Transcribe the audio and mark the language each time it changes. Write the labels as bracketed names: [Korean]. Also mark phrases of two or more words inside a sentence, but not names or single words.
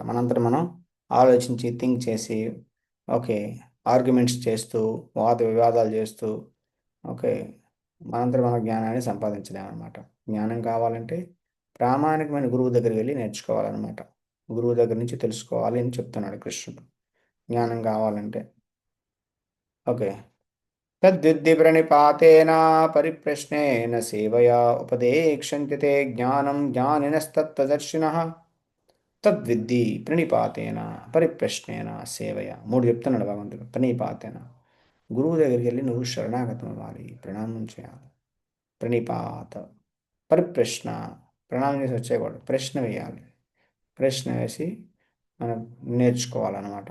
[Telugu] మనంతట మనం ఆలోచించి థింక్ చేసి, ఓకే, ఆర్గ్యుమెంట్స్ చేస్తూ, వాద వివాదాలు చేస్తూ, ఓకే, మనంతట మన జ్ఞానాన్ని సంపాదించలేమన్నమాట. జ్ఞానం కావాలంటే ప్రామాణికమైన గురువు దగ్గరికి వెళ్ళి నేర్చుకోవాలన్నమాట. గురువు దగ్గర నుంచి తెలుసుకోవాలి అని చెప్తున్నాడు కృష్ణుడు. జ్ఞానం కావాలంటే. ఓకే. [Sanskrit] तद्विद्धि प्रणिपातेन परिप्रश्नेन सेवया उपदेक्षन्ति ते ज्ञानं ज्ञानिनस्तत्त्वदर्शिनः తద్విద్ధి ప్రణిపాతేన పరిప్రశ్నేన సేవయ. [Telugu] 3 చెప్తున్నాడు భగవంతుడు. ప్రణిపాతేన గురువు దగ్గరికి వెళ్ళి నువ్వు శరణాగతం అవ్వాలి, ప్రణామం చేయాలి. ప్రణిపాత, పరిప్రశ్న, ప్రణామం చేసి వచ్చేయకూడదు, ప్రశ్న వేయాలి. ప్రశ్న వేసి మనం నేర్చుకోవాలన్నమాట.